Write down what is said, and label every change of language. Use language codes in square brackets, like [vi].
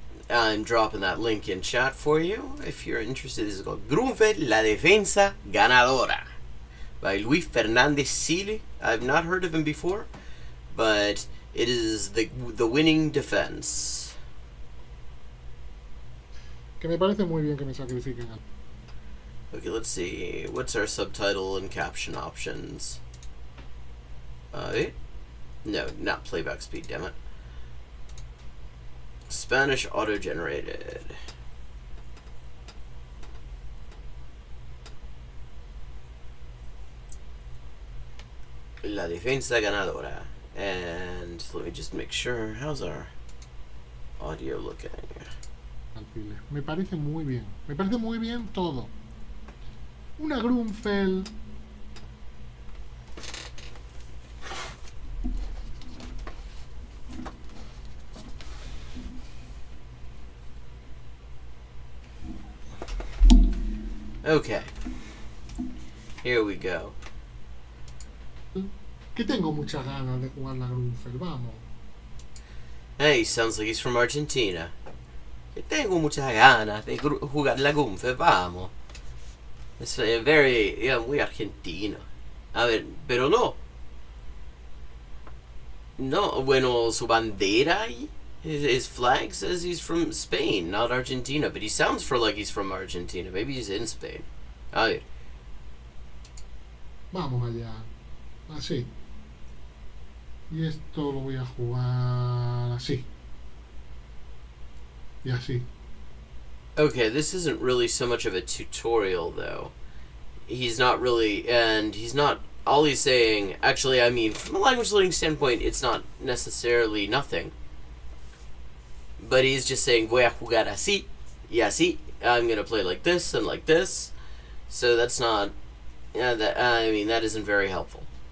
[en] I'm dropping that link in chat for you if you're interested. This is called Grunfeld, La Defensa Ganadora by Luis Fernandez Sili. I've not heard of him before, but it is the winning defense. [es] Que me parece muy bien que me sacrifiquen. [en] Okay, let's see. What's our subtitle and caption options? No, not playback speed, damn it. Spanish auto-generated. [es] La defensa ganadora. [en] And let me just make sure. How's our audio looking? [es] Me parece muy bien. Me parece muy bien todo. Una Grunfeld. [en] Okay. Here we go. [es] Que tengo muchas ganas de jugar la Grunfeld, vamos. [en] Hey, sounds like he's from Argentina. [es] Que tengo muchas ganas de jugar la Gunfe, vamos. Es [en] very, yeah, [es] muy argentino. A ver, pero no. No, bueno, su bandera, [en] his flag says he's from Spain, not Argentina, but he sounds for like he's from Argentina. Maybe he's in Spain. [es] A ver. Vamos allá. Así. Y esto lo voy a jugar así. Y así. [en] Okay, this isn't really so much of a tutorial, though. He's not really, and he's not, all he's saying, actually, I mean, from a language learning standpoint, it's not necessarily nothing. But he's just saying, [es] voy a jugar así, y así. [en] I'm gonna play like this and like this. So that's not, I mean, that isn't very helpful.